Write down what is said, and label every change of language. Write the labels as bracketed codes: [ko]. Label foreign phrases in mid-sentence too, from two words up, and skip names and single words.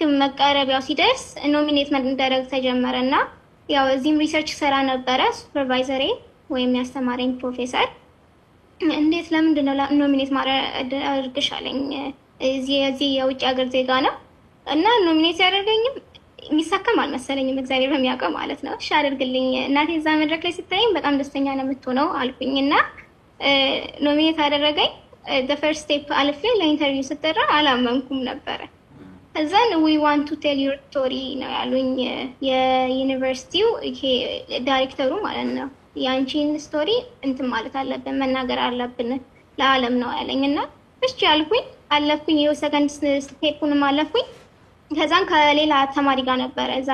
[am] መቃረቢያው ሲደርስ ኖሚኔት መደረግ ተጀመረና ያው እዚህም ሪሰርች ሰራ ነበረ ሱፐርቫይዘሬ ወይም ያስተማረኝ ፕሮፌሰር እንዴት ለምንድን ነው ኖሚኔት ማድረግሽ አለኝ። እዚህ የውጭ ሀገር ዜጋ ነው እና ኖሚኔት ያደርገኝም የሚሳካም አልመሰለኝም እግዚአብሔር በሚያውቀው ማለት ነው። እሺ አድርግልኝ እናቴ እዛ መድረክ ላይ ስታየኝ በጣም ደስተኛ ነው የምትሆነው አልኩኝና ኖሚኔት አደረገኝ። [en] the first step [am] አልፌ ለኢንተርቪው ስትጠራ አላመንኩም ነበር። እዛን [en] we want to tell your story [am] ነው ያሉኝ የዩኒቨርሲቲው ይሄ ዳይሬክተሩ ማለት ነው። ያንቺን ስቶሪ እንትን ማለት አለብን መናገር አለብን ለዓለም ነው ያለኝና እሺ አልኩኝ። አለፍኩኝ የሰከንድ ስቴፑንም አለፍኩኝ። ከዛን ከሌላ ተማሪ ጋር ነበር እዛ